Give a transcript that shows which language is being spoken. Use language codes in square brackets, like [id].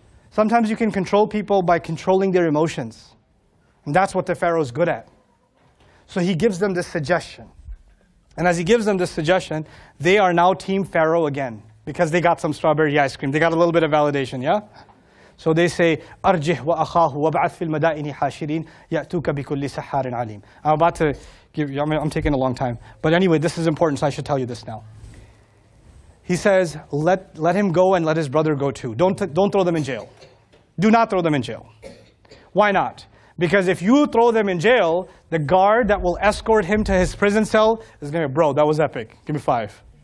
[en] Sometimes you can control people by controlling their emotions. And that's what the Pharaoh's good at. So he gives them this suggestion. And as he gives them this suggestion, they are now Team Pharaoh again, because they got some strawberry ice cream. They got a little bit of validation, yeah? So they say, [ar] أرجه وأخاه وابعث في المدائن حاشرين يأتوك بكل سحار عليم. [en] I'm about to give you, I'm taking a long time. But anyway, this is important, so I should tell you this now. He says, let him go and let his brother go too. Don't throw them in jail. Do not throw them in jail. Why not? Because if you throw them in jail, the guard that will escort him to his prison cell is going to be, bro, that was epic. Give me 5.